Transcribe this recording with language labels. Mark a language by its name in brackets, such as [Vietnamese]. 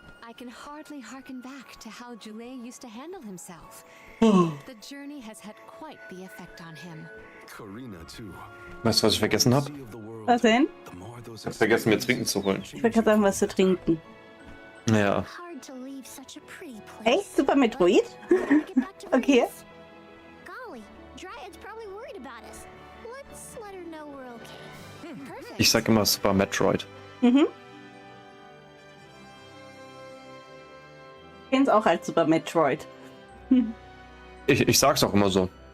[English] I can hardly harken back to how Joulet used to handle himself. The journey has had quite the effect on him. Karina too. [German] Weißt du, was ich vergessen habe? Was denn? Ich habe vergessen, mir Trinken zu holen. Ich wollte gerade sagen, was zu trinken. Ja. [English] Hard to leave such a pretty place. [German] Echt? Super Metroid? Okay. [English] Golly, Dryad's probably worried about us. Let's let her know we're okay. Perfect. [German] Ich sag immer Super Metroid. Mhm. Ich kenne es auch als Super Metroid. Ich sag's auch immer so.